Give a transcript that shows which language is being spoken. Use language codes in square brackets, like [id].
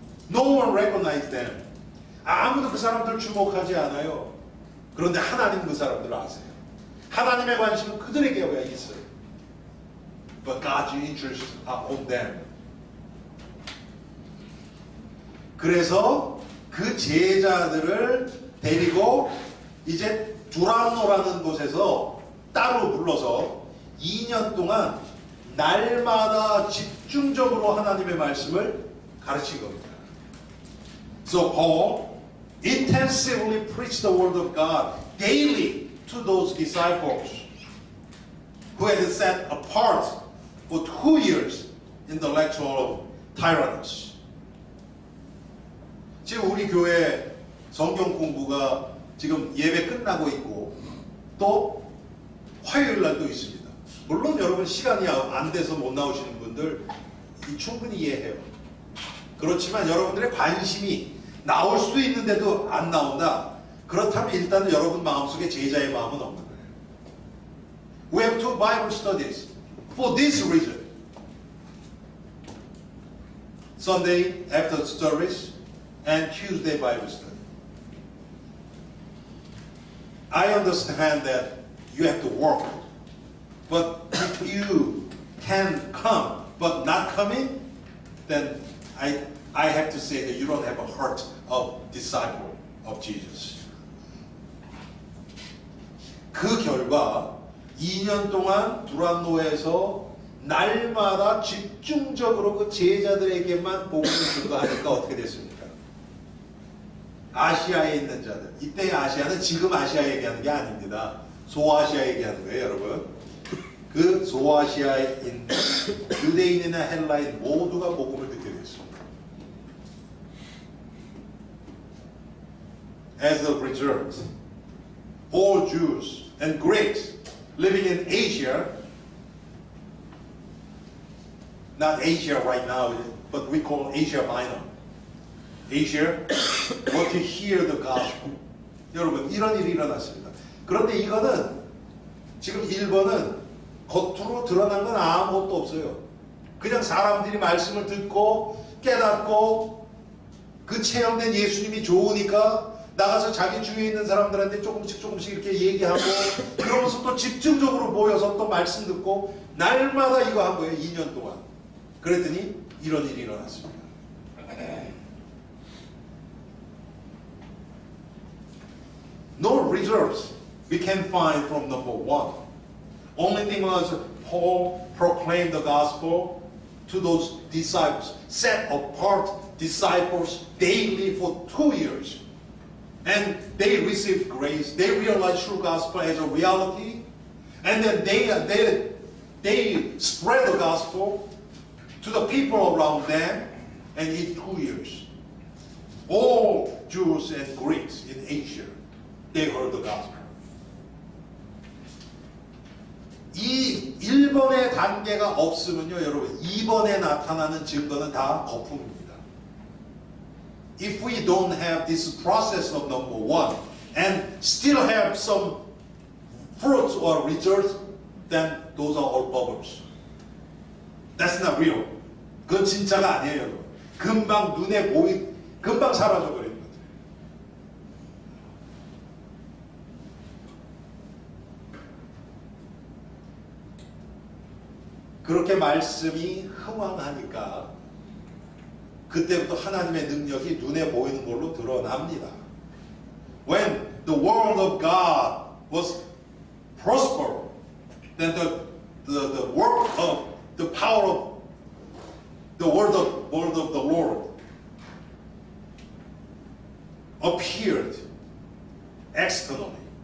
[en] No one recognized them. [ko] 아무도 그 사람들 주목하지 않아요. 그런데 하나님 그 사람들을 아세요. 하나님의 관심은 그들에게 있어요. [en] But God's interest are on them. [ko] 그래서 그 제자들을 데리고 이제 두란노라는 곳에서 따로 불러서 2년 동안 날마다 집중적으로 하나님의 말씀을 가르친 겁니다. [en] So Paul intensively preached the word of God daily to those disciples who had set apart for 2 years in the lecture of Tyrannus. [ko] 지금 우리 교회 성경 공부가 지금 예배 끝나고 있고 또 화요일 날도 있습니다. 물론 여러분 시간이 안 돼서 못 나오시는 분들 충분히 이해해요. 그렇지만 여러분들의 관심이 나올 수도 있는데도 안 나온다. 그렇다면 일단은 여러분 마음속에 제자의 마음은 없는 거예요. [en] We have 2 Bible studies for this reason. Sunday after service and Tuesday Bible study. I understand that you have to work, but if you can come but not coming, then I have to say that you don't have a heart of disciple of Jesus. [ko] 그 결과 2년 동안 두란노에서 날마다 집중적으로 그 제자들에게만 복음을 증거하니까 어떻게 됐습니까? 아시아에 있는 자들, 이때의 아시아는 지금 아시아 얘기하는 게 아닙니다. 소아시아 얘기하는 거예요, 여러분. 그 소아시아에 있는 유대인이나 헬라인 모두가 복음을 듣게 됐습니다. [en] As a result, all Jews and Greeks living in Asia, not Asia right now, but we call Asia Minor. Asia, were to hear the gospel. [ko] 여러분, 이런 일이 일어났습니다. 그런데 이거는 지금 일본은 겉으로 드러난 건 아무것도 없어요. 그냥 사람들이 말씀을 듣고 깨닫고 그 체험된 예수님이 좋으니까 나가서 자기 주위에 있는 사람들한테 조금씩 이렇게 얘기하고 그러면서 또 집중적으로 모여서 또 말씀 듣고 날마다 이거 한 거예요. 2년 동안. 그랬더니 이런 일이 일어났습니다. [en] No results we can find from number one. Only thing was Paul proclaimed the gospel to those disciples, set apart disciples daily for 2 years. And they received grace. They realized true gospel as a reality. And then they spread the gospel to the people around them. And in 2 years, all Jews and Greeks in Asia, they heard the gospel. [ko] 이 1번의 단계가 없으면요, 여러분, 2번에 나타나는 증거는 다 거품입니다. [en] If we don't have this process of number one and still have some fruits or results, then those are all bubbles. That's not real. [ko] 그건 진짜가 아니에요, 여러분. 금방 눈에 금방 사라져버리는 거예요. 그렇게 말씀이 흥왕하니까 그때부터 하나님의 능력이 눈에 보이는 걸로 드러납니다. [en] When the word of God was prosper, then the work of the power of the word of the Lord appeared externally.